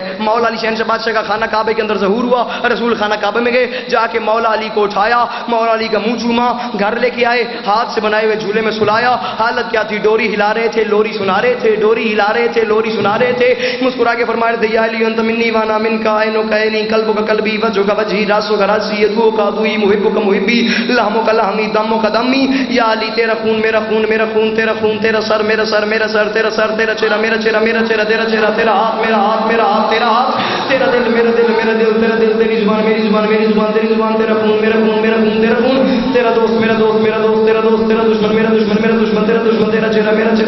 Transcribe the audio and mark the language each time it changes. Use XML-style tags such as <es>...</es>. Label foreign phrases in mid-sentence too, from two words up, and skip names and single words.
<ur>مولا علی شہنشاہ بادشاہ کا خانہ کعبے کے اندر ظہور ہوا، رسول خانہ کعبے میں گئے، جا کے مولا علی کو اٹھایا، مولا علی کا منہ چوما، گھر لے کے آئے، ہاتھ سے بنائے ہوئے جھولے میں سلایا، حالت کیا تھی؟ ڈوری ہلا رہے تھے، لوری سنا رہے تھے، ڈوری ہلا رہے تھے، لوری سنا رہے تھے، مسکرا کے فرما رہے تھے</ur> <ar>یا علی انت منی وانا منک عینک عینی قلبک قلبی وجهک وجهی راسک راسی یدک عدوی محبک محبی لحمک لحمی دمک دمی،</ar> <ur>یا علی تیرا خون میرا خون، میرا خون تیرا خون، تیرا سر میرا سر میرا سر، تیرا سر تیرا چہرہ میرا چہرہ میرا چہرہ، تیرا چہرہ تیرا ہاتھ میرا ہاتھ میرا ہاتھ تیرا ہاتھ، تیرا دل میرا دل میرا دل تیرا دل، تیری زبان میری زبان میری زبان تیری زبان، تیرا خون میرا خون میرا خون تیرا خون، تیرا دوست میرا دوست میرا دوست تیرا دوست، تیرا دشمن میرا دشمن میرا دشمن تیرا دشمن، تیرا چہرہ میرا چہرہ</ur>